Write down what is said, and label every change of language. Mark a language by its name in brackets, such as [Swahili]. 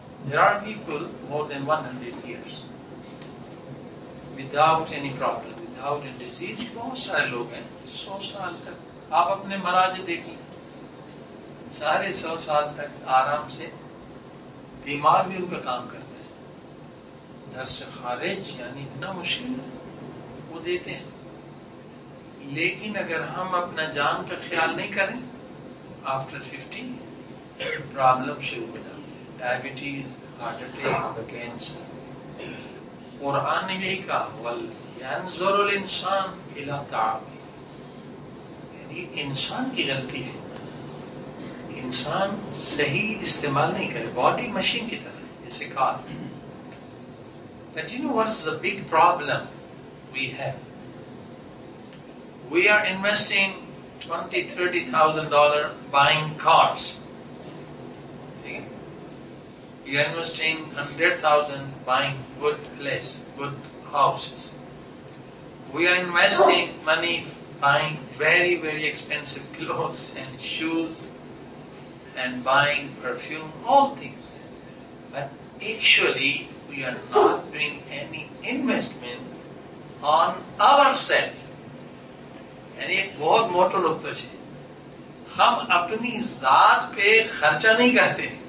[English] There are people more than 100 years without any problem, without a disease. [Urdu] بہت سارے لوگ ہیں 100 سال تک. آپ اپنے مراج دیکھ لیں، سارے 100 سال تک آرام سے، دماغ بھی ان کا کام کرتا ہے. در سے خارج یعنی اتنا مشکل ہے وہ دیتے ہیں. لیکن اگر ہم اپنا جان کا خیال نہیں کریں آفٹر 50 پرابلم شروع ہو جاتی ہے. Diabetes, heart attack, cancer. قرآن نے یہی کہا [Arabic] وَلْيَنْظُرُ الْإِنسَانُ إِلَىٰ طَعَامِهِ، [Urdu] یعنی انسان کی غلطی ہے، انسان صحیح استعمال نہیں کرے. باڈی مشین کی طرح ہے جیسے کار. [English] But you know what is the big problem we have? We are investing $20,000-$30,000 buying cars. We are investing $100,000 buying good place, good houses. We are investing money buying very, very expensive clothes and shoes and buying perfume, all things. But actually, we are not doing any investment on ourselves. [Urdu] یعنی ایک بہت موٹا نقطہ ہے، ہم اپنی ذات پہ خرچہ نہیں کرتے.